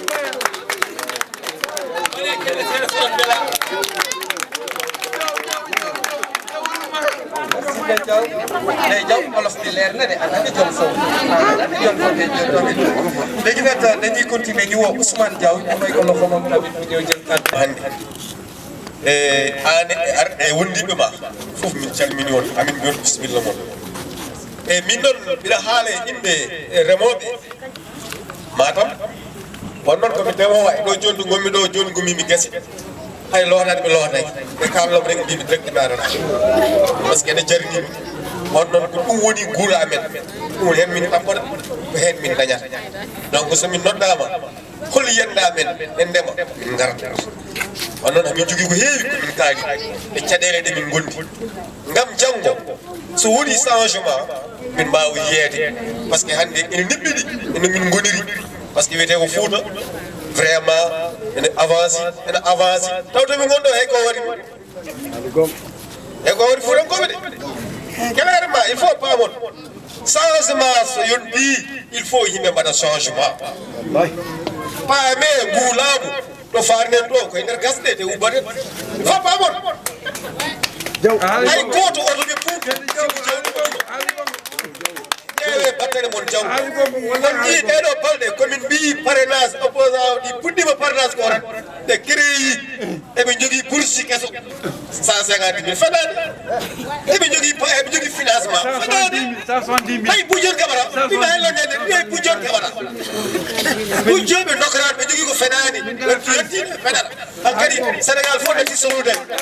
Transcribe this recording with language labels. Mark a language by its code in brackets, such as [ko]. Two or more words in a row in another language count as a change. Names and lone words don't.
[wo] day jaw olof bi leer na de ana ni jom foofu léegi nag dañuy continuer ñu woo Ousmane Diaw ñu may ko loxo moom tamit mu ñëw jël kàddu hannde [ff] an wondiɓe ma fof min calmini on amin ɗon bisimilla moon e min noon mbiɗa haala e yimɓe remooɓe Matam won noon komi ndemowo e ɗo joni gonmi ɗo joni gomimi gese hay lootade ɓe lootaki ɓe kalnoɓe rek mbimi directement arana par ce que ene jarinimi on noon ko ɗum woni guura amen ɗum hen min ɗamɓoɗa ko hen min dañata donc somin noddama hol yenda men e ndema min garata on noon hamin jogui ko heewi komin kaali e caɗele ɗe min gondi ngam janggo so woni changement min mbawi yeede par ce que hande ene neɓɓiɗi eno min goniri par ce que wiyete ko Fouta vraiment ene avance taw to min gonɗo hay ko waɗi e ko waɗi fuurankoɓe [fr] de clairement il faut [ff] paamon changement so yonɗi [fr] il faut [ff] yimɓe mbaɗa changement paame nguulaamu ɗo farnen ɗo koye nder gasɗe te ubbaten [fr] il faut [ff] paamon hay goto oto ɓe puutu ƴeewe battere mon jawgo on jii ɗeɗo balɗe komin mbi [fr] parrainage opposant [ff] ɗi puɗɗima parrainage ko ran ɓe créyi eɓe jogui boursi keso 150 000 faɗani eɓe jogui financement faɗani hay Boudione Camara ɗima hen longede ɗi Boudione Camara Boudione ɓe dokaraɓe ɓe jogui ko feɗani ɓen fiyettiɓe feɗata han kadi Sénégal fof ɗati sohlude